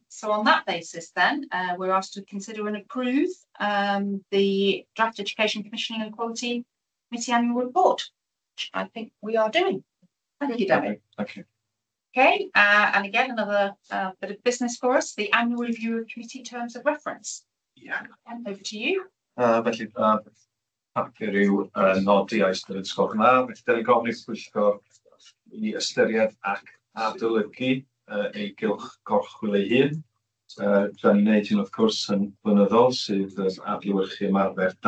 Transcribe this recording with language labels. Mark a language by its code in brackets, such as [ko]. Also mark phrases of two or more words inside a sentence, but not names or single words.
[en] So on that basis, then we're asked to consider and approve the draft Education Commissioning and Quality Committee annual report, which I think we are doing. Thank you, David. Thank you. Okay, and again another bit of business for us: the annual review of committee terms of reference. Yeah. And over to you. [cy] Felly, papur yw nodi a ystyried sgol yma. Felly, da ni'n gofyn i'r Pwyllgor i ystyried ac adolygu ei gylch gorchwil ei hun. Da ni'n neud hyn, wrth gwrs, yn blynyddol sydd yn adlewyrchu ymarfer da.